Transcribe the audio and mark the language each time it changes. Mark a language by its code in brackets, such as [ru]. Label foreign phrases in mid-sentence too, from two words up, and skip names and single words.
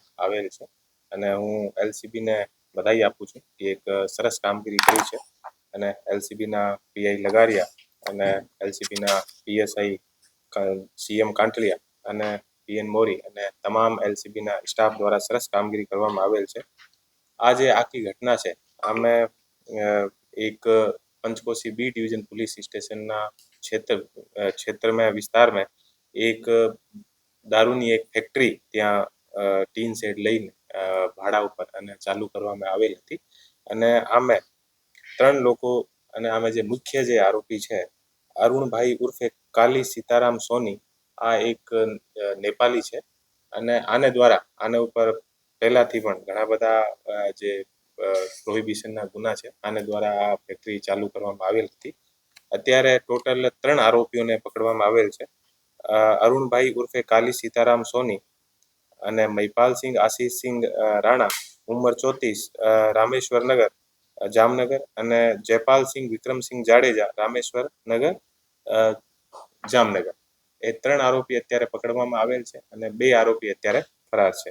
[gu] આવેલ છે અને હું એલસીબી ને બધાઈ આપું છું કે એક સરસ કામગીરી કરી છે અને એલસીબી ના પીઆઈ લગારિયા અને એલસીબી ના પીએસઆઈ સીએમ કાંટલિયા અને પીએન મોરી અને તમામ એલસીબી ના સ્ટાફ દ્વારા સરસ કામગીરી કરવામાં આવેલ છે. આ જે આખી ઘટના છે આમે એક પંચકોશી બી ડિવિઝન પોલીસ સ્ટેશન ના ક્ષેત્ર મેં વિસ્તાર મેં એક દારૂની એક ફેક્ટરી ત્યાં ટીન સેટ લઈને ભાડા ઉપર અને ચાલુ કરવામાં આવેલ હતી અને આમે 3 લોકો અને આમે જે મુખ્ય જે આરોપી છે અરુણ ભાઈ ઉર્ફે કાલી સીતારામ સોની આ એક નેપાળી છે અને આને દ્વારા આને ઉપર પહેલાથી પણ ઘણા બધા જે પ્રોહિબિશન ના ગુના છે આને દ્વારા આ ફેક્ટરી ચાલુ કરવામાં આવેલ હતી. અત્યારે ટોટલ 3 આરોપીઓને પકડવામાં આવેલ છે. અરુણ ભાઈ ઉર્ફે કાલી સીતારામ સોની અને મહિપાલ સિંહ આશીષ સિંહ રાણા ઉંમર 34 રામેશ્વર નગર જામનગર અને જયપાલ સિંહ વિક્રમ સિંહ જાડેજા રામેશ્વર નગર જામનગર એ 3 આરોપી અત્યારે પકડવામાં આવેલ છે અને 2 આરોપી અત્યારે ફરાર છે.